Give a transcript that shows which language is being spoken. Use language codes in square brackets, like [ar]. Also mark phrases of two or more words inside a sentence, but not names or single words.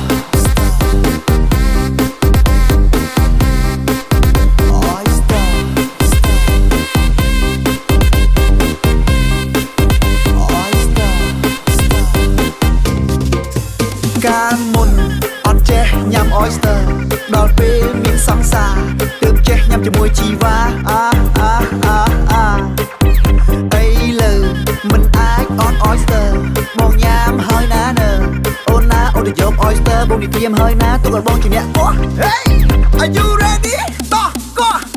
[km] ការមុនអត់ចេះញ៉ាំ oyster ដល់ពេលមានសង្សារទើបចេះញ៉ាំជាមួយជីវ៉ា អីលើមិនអាចអត់ oyster បងញ៉ាំហើយណានៅអូនណាអូនទៅយក oyster បងនិយាយហើយណាទុកឲ្យបងជាអ្នកអូ [en] Hey are you ready [km] តោះកោះ